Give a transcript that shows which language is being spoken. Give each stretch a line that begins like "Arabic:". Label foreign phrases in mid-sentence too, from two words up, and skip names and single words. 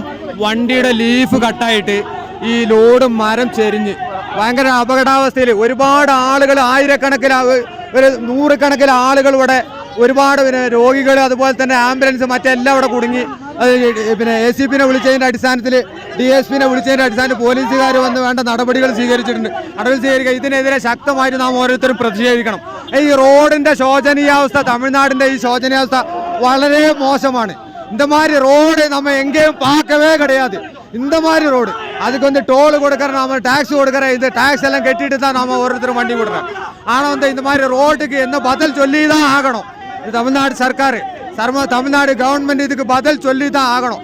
Malayalam: വണ്ടിയുടെ ലീഫ് കട്ടായിട്ട് ഈ ലോഡ് മരം ചെരിഞ്ഞ് ഭയങ്കര അപകടാവസ്ഥയിൽ ഒരുപാട് ആളുകൾ, ആയിരക്കണക്കിന് ഒരു 100 കണക്കിന് ആളുകൾ ഇവിടെ, ഒരുപാട് രോഗികൾ, അതുപോലെ തന്നെ ആംബുലൻസ് മറ്റെല്ലാം ഇവിടെ കുടുങ്ങി. അത് ACPനെ വിളിച്ചതിൻ്റെ അടിസ്ഥാനത്തിൽ, DSPനെ വിളിച്ചതിൻ്റെ അടിസ്ഥാനത്തിൽ പോലീസുകാർ വന്ന് വേണ്ട നടപടികൾ സ്വീകരിച്ചിട്ടുണ്ട്. ഇതിനെതിരെ ശക്തമായിട്ട് നാം ഓരോരുത്തരും പ്രതിഷേധിക്കണം. ഈ റോഡിൻ്റെ ശോചനീയാവസ്ഥ, തമിഴ്നാടിൻ്റെ ഈ ശോചനീയാവസ്ഥ വളരെ മോശമാണ്.
Tamil: இந்த மாதிரி ரோடு நம்ம எங்கேயும் பார்க்கவே கிடையாது. இந்த மாதிரி ரோடு அதுக்கு வந்து டோல் கொடுக்குற, நாம டாக்ஸ் கொடுக்குற, இந்த டாக்ஸ் எல்லாம் கட்டிட்டு தான் நாம ஒருத்தரும் வண்டி விடுறோம். ஆனால் வந்து இந்த மாதிரி ரோட்டுக்கு என்ன பதில் சொல்லி தான் ஆகணும். இது தமிழ்நாடு சர்க்கார், தமிழ்நாடு கவர்மெண்ட் இதுக்கு பதில் சொல்லி தான் ஆகணும்.